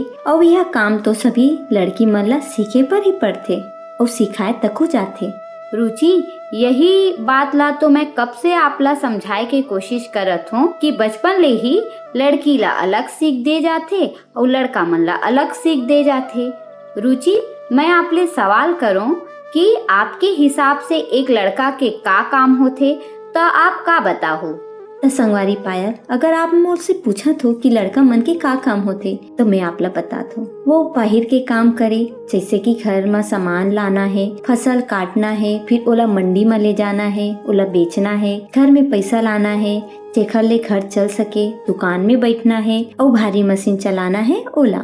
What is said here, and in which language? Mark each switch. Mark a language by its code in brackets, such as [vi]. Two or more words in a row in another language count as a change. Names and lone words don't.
[hne] और यह काम तो सभी लड़की मन ला सीखे पर ही पड़थे और सिखाए तक जाथे। रुचि, यही बात ला तो मैं कब से आपला समझाए के कोशिश करत हूँ कि बचपन ले ही लड़की ला अलग सीख दे जाथे और लड़का मन ला अलग सीख दे जाथे। रुचि, मैं आपले सवाल करूँ कि आपके हिसाब से एक लड़का के का काम होथे, तो आप का बताओ? तो संगवारी पायल, अगर आप मोर से पूछत हो कि लड़का मन के का काम होते तो मैं आपला बतात हूँ। वो बाहर के काम करे, जैसे कि घर में सामान लाना है, फसल काटना है, फिर ओला मंडी में ले जाना है, ओला बेचना है, घर में पैसा लाना है, जेखर ले घर चल सके, दुकान में बैठना है और भारी मशीन चलाना है ओला।